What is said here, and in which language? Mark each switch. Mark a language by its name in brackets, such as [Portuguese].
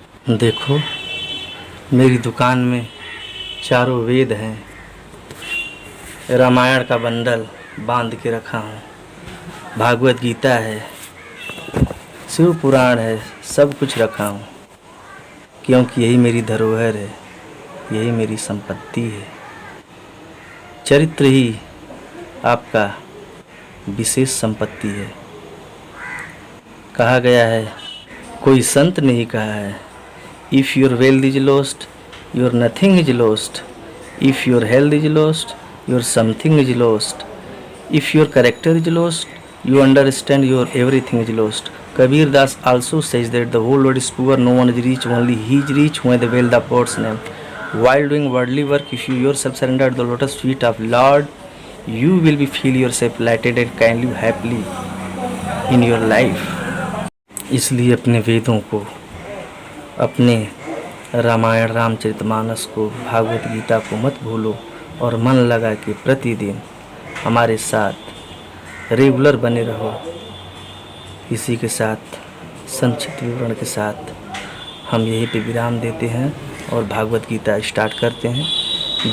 [Hindi] देखो, मेरी दुकान में चारों वेद हैं, रामायण का बंडल बांध के रखा हूँ, भागवत गीता है, शिव पुराण है, सब कुछ रखा हूँ, क्योंकि यही मेरी धरोहर है, यही मेरी संपत्ति है। चरित्र ही आपका विशेष संपत्ति है। कहा गया है, कोई संत ने ही कहा है, [English] If your wealth is lost, your nothing is lost, If your health is lost, your something is lost. If your character is lost, you understand your everything is lost. Kabir Das also says that the whole world is poor, no one is rich, only he is rich when they veil the God's name. While doing worldly work, if you yourself surrender at the lotus feet of Lord, you will be feel yourself lighted and can live happily in your life. [Hindi] इसलिए अपने वेदों को, अपने रामायण रामचरितमानस को, भागवत गीता को मत भूलो और मन लगा के प्रतिदिन हमारे साथ रेगुलर बने रहो। इसी के साथ संक्षिप्त विवरण के साथ हम यहीं पे विराम देते हैं और भागवत गीता स्टार्ट करते हैं।